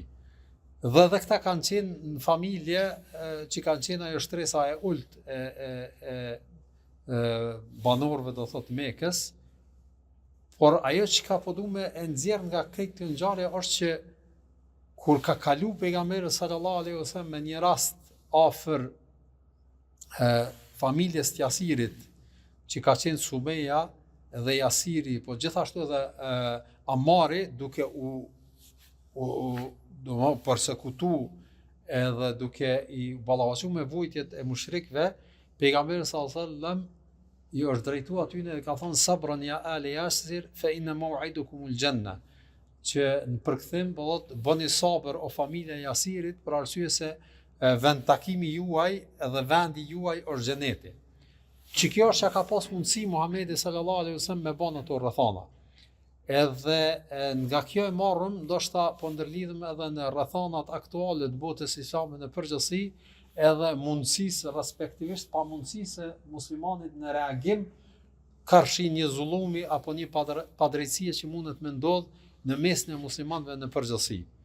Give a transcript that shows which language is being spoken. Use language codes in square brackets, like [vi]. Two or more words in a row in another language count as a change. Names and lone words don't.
[sq] Dhe këta kanë qenë në familje që kanë qenë ajo shtresa e ult e banorëve, do thotë, Mekës, por ajo që ka po du me e nxjerr nga këtë ngjarje është që kur ka kalu pejgamberi [ar] صلى الله عليه وسلم [sq] me një rast afër familjes të Yasirit, që ka qenë Sumeja dhe Yasiri, po gjithashtu edhe Amari, duke u përsekutu edhe duke i ballavaçuar me vujtjet e mushrikëve, pejgamberi [ar] صلى الله عليه وسلم [sq] i është drejtuar atyne dhe ka thënë [ar] صبرا يا آل ياسر فإن موعدكم الجنة, [sq] që në përkthim bëni sabër o familja e Yasirit, për arsye se vend takimi juaj edhe vendi juaj është xheneti. Që kjo është që ka pas mundësi Muhamedi [ar] صلى الله عليه وسلم [sq] me bën ato rrethana. Edhe nga kjo e marrëm, ndoshta po ndërlidhem edhe në rrethanat aktuale të botës islame në përgjithësi, edhe mundësisë, respektivisht pa mundësisë muslimanit në reagim karshi një zullumi apo një padrejtësie që mundet me ndodhë në mesin e muslimanëve në përgjithësi.